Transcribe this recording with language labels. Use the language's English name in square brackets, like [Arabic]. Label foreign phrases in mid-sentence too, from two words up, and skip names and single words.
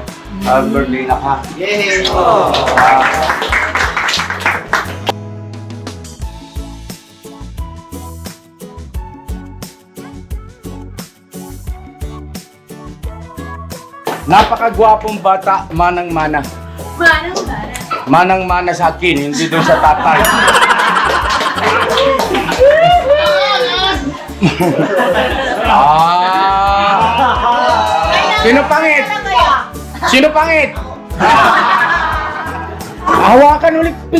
[Filipino] Birthday na ka. Yay! Napakagwapong bata, manang-mana. Manang-mana. Manang-mana sa akin, hindi doon sa tatay. Sino pangit? Sino pangit? Hawakan ulit.